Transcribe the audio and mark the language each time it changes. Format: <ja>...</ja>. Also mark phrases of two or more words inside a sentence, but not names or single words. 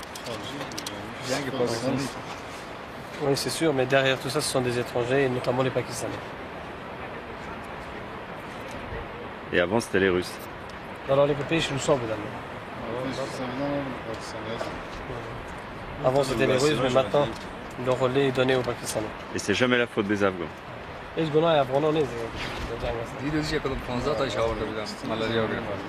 <fr>Oui, c'est sûr, mais derrière tout ça, ce sont des étrangers, et notamment les Pakistanais. Et avant, c'était les Russes. Non, les pays, je le sens, avant, c'était les Russes, mais maintenant, le relais est donné aux Pakistanais. Et c'est jamais la faute des Afghans.</fr> <fa>هیچ گناهی افغانان نیست. دیروز یک 15 تاش آورده بودم ملاریا گرفت.</fa>